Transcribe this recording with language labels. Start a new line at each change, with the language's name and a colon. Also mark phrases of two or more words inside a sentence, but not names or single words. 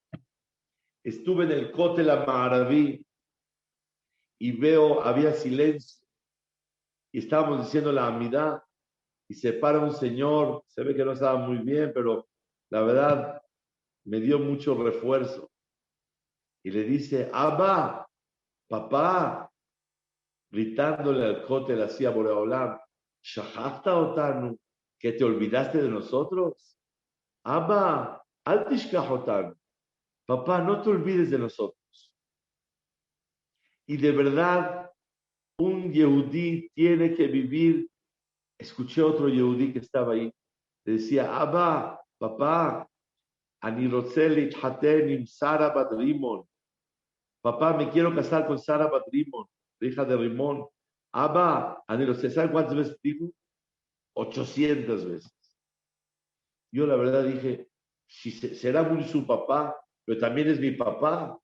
Spanish: Estuve en el Kotel HaMa'araví y veo, había silencio, y estábamos diciendo la Amidá, y se para un señor, se ve que no estaba muy bien, pero la verdad me dio mucho refuerzo, y le dice, Abba, papá, gritándole al Kotel así a Boreolam,
Hebrew: שכחת אותנו,
Spanish: que te olvidaste de nosotros.
Hebrew: אבא, אל תשכח אותנו.
Spanish: Papá, no te olvides de nosotros. Y de verdad, un yehudí tiene que vivir. Escuché otro yehudí que estaba ahí. Le decía, Abba, papá,
Hebrew: אני רוצה להתחתן עם שרה בת רימון.
Spanish: Papá, me quiero casar con Sara bat Rimon, hija de Rimón.
Hebrew: אבא, אני רוצה.
Spanish: ¿Saben cuántas veces dijo? 800 veces. Yo la verdad dije, si será muy su papá, pero también es mi papá.